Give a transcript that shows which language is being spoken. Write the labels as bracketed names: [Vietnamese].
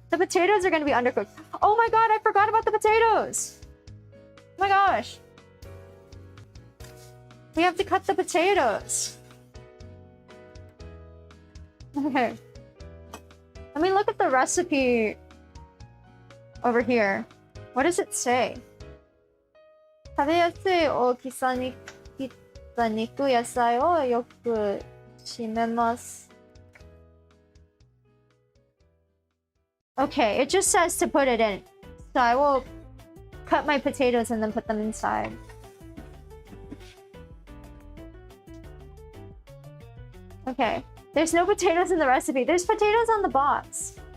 [English] The potatoes are going to be undercooked. Oh my god, I forgot about the potatoes! Oh my gosh. We have to cut the potatoes. Okay. Let me look at the recipe over here. What does it say? [Japanese] 食べやすい大きさに切った肉野菜をよく締めます。 [English] Okay, it just says to put it in. So I will cut my potatoes and then put them inside. Okay. There's no potatoes in the recipe. There's potatoes on the box.